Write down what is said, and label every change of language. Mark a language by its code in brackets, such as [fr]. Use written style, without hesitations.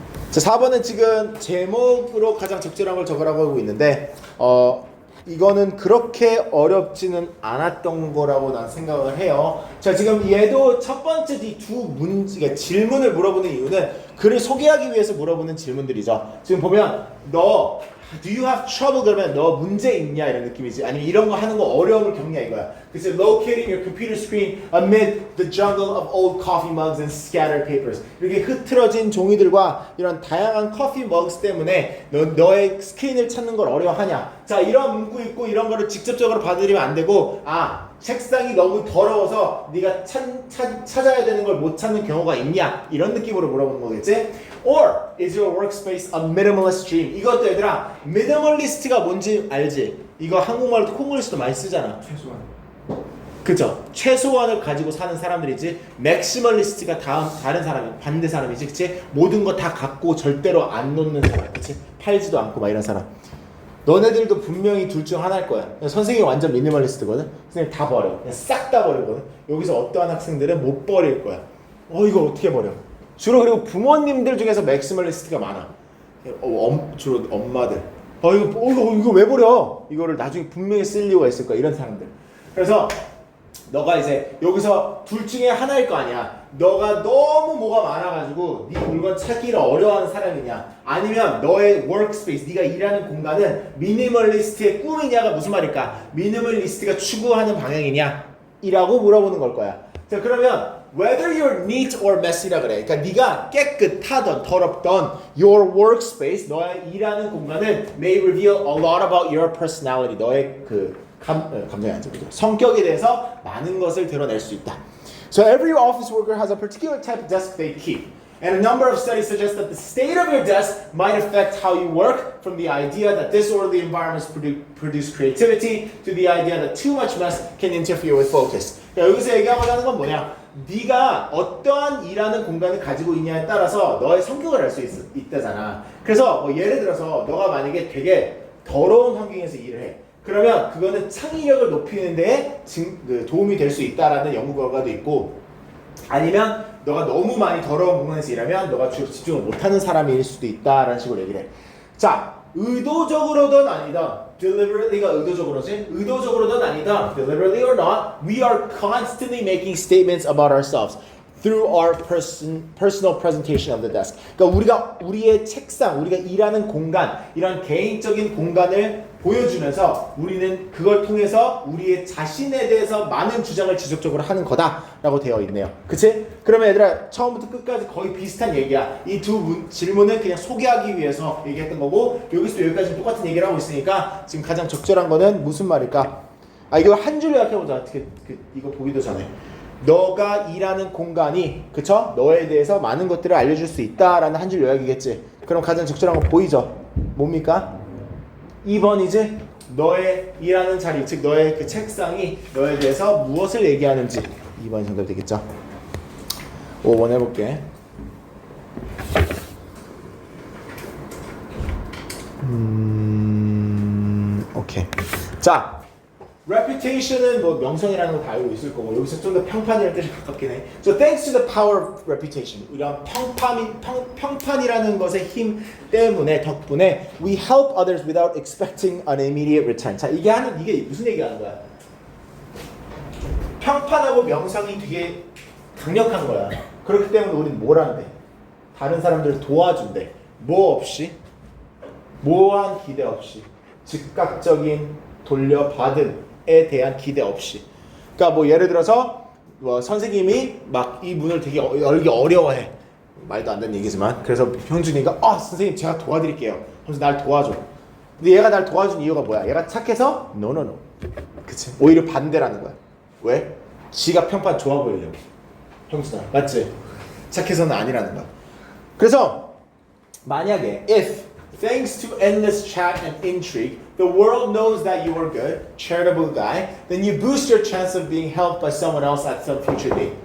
[ko] 자, 4번은 지금 제목으로 가장 적절한 걸 적으라고 하고 있는데 이거는 그렇게 어렵지는 않았던 거라고 난 생각을 해요. 자, 지금 얘도 첫 번째 이 두 문제, 질문을 물어보는 이유는 글을 소개하기 위해서 물어보는 질문들이죠. 지금 보면 너 [en] Do you have trouble? [ko] 그러면 너 문제 있냐 이런 느낌이지. 아니면 이런 거 하는 거 어려움을 겪냐 이거야. 그래서 [en] locating your computer screen amid the jungle of old coffee mugs and scattered papers. [ko] 이렇게 흐트러진 종이들과 이런 다양한 커피 머그스 때문에 너의 스크린을 찾는 걸 어려워하냐. 자, 이런 문구 있고 이런 거를 직접적으로 받아들이면 안 되고 책상이 너무 더러워서 네가 찾아야 되는 걸 못 찾는 경우가 있냐 이런 느낌으로 물어보는 거겠지? [en] Or is your workspace a minimalist dream? [ko] 이것도 얘들아 minimalist가 뭔지 알지? 이거 한국말로 콩글리시도 많이 쓰잖아. 최소한. 그죠? 최소한을 가지고 사는 사람들이지 맥시멀리스트가 다른 사람이 반대 사람이지, 그치? 모든 거 다 갖고 절대로 안 놓는 사람, 그치? 팔지도 않고 막 이런 사람. 너네들도 분명히 둘 중 하나일 거야. 선생님이 완전 미니멀리스트거든. 선생님 다 버려. 그냥 싹 다 버리거든. 여기서 어떠한 학생들은 못 버릴 거야. 이거 어떻게 버려? 주로 그리고 부모님들 중에서 맥시멀리스트가 많아. 주로 엄마들. 이거 왜 버려? 이거를 나중에 분명히 쓸 이유가 있을 거야. 이런 사람들. 그래서 너가 이제 여기서 둘 중에 하나일 거 아니야. 너가 너무 뭐가 많아가지고 네 물건 찾기를 어려워하는 사람이냐, 아니면 너의 workspace, 네가 일하는 공간은 미니멀리스트의 꿈이냐가 무슨 말일까? 미니멀리스트가 추구하는 방향이냐? 이라고 물어보는 걸 거야. 자, 그러면 [en] whether you're neat or messy [ko] 라 그래. 그러니까 네가 깨끗하던 더럽던 [en] your workspace, [ko] 너의 일하는 공간은 [en] may reveal a lot about your personality. [ko] 너의 감정이 아니죠. 성격에 대해서 많은 것을 드러낼 수 있다. [en] So every office worker has a particular type of desk they keep. And a number of studies suggest that the state of your desk might affect how you work, from the idea that disorderly environments produce creativity to the idea that too much mess can interfere with focus. [ko] 여기서 얘기하고자 하는 건 뭐냐? 네가 어떠한 일하는 공간을 가지고 있냐에 따라서 너의 성격을 알 수 있다잖아. 그래서 예를 들어서 너가 만약에 되게 더러운 환경에서 일을 해. 그러면 그거는 창의력을 높이는 데 도움이 될 수 있다라는 연구 결과도 있고, 아니면 너가 너무 많이 더러운 공간에서 일하면 너가 주로 집중을 못하는 사람일 수도 있다라는 식으로 얘기를 해. 자, 의도적으로든 아니든 [en] deliberately [ko] 가 의도적으로지, 의도적으로든 아니든 [en] deliberately or not, we are constantly making statements about ourselves through our personal presentation of the desk. [ko] 그러니까 우리의 책상, 우리가 일하는 공간, 이런 개인적인 공간을 보여주면서 우리는 그걸 통해서 우리의 자신에 대해서 많은 주장을 지속적으로 하는 거다라고 되어 있네요. 그치? 그러면 얘들아 처음부터 끝까지 거의 비슷한 얘기야. 이 두 질문은 그냥 소개하기 위해서 얘기했던 거고, 여기서 여기까지 똑같은 얘기를 하고 있으니까 지금 가장 적절한 거는 무슨 말일까? 이거 한 줄로 요약해보자. 이거 보기도 전에. 너가 일하는 공간이, 그쵸? 너에 대해서 많은 것들을 알려줄 수 있다라는 한 줄 요약이겠지. 그럼 가장 적절한 거 보이죠? 뭡니까? 2번이지? 너의 일하는 자리, 즉 너의 그 책상이 너에 대해서 무엇을 얘기하는지. 2번이 정답 되겠죠? 5번 해볼게. 오케이. 자, reputation은 뭐 명성이라는 거 다 알고 있을 거고, 여기서 좀 더 평판이라는 뜻이 가깝긴 해. [en] So thanks to the power of reputation, [ko] 이런 평판이라는 것의 힘 때문에, 덕분에 [en] we help others without expecting an immediate return. [ko] 자, 이게 무슨 얘기하는 거야? 평판하고 명성이 되게 강력한 거야. 그렇기 때문에 우리는 뭘 한대? 다른 사람들을 도와준대. 뭐 없이? 모호한 기대 없이, 즉각적인 돌려받음에 대한 기대 없이. 그러니까 뭐 예를 들어서 선생님이 막 이 문을 되게 열기 어려워해. 말도 안 되는 얘기지만, 그래서 형준이가 선생님 제가 도와드릴게요 하면서 날 도와줘. 근데 얘가 날 도와준 이유가 뭐야? 얘가 착해서? No. 그치? 오히려 반대라는 거야. 왜? 지가 평판 좋아 보이려고. 형준아, 맞지? 착해서는 아니라는 거야. 그래서 만약에 if [en] thanks to endless chat and intrigue, the world knows that you are good, charitable guy, then you boost your chance of being helped by someone else at some future date.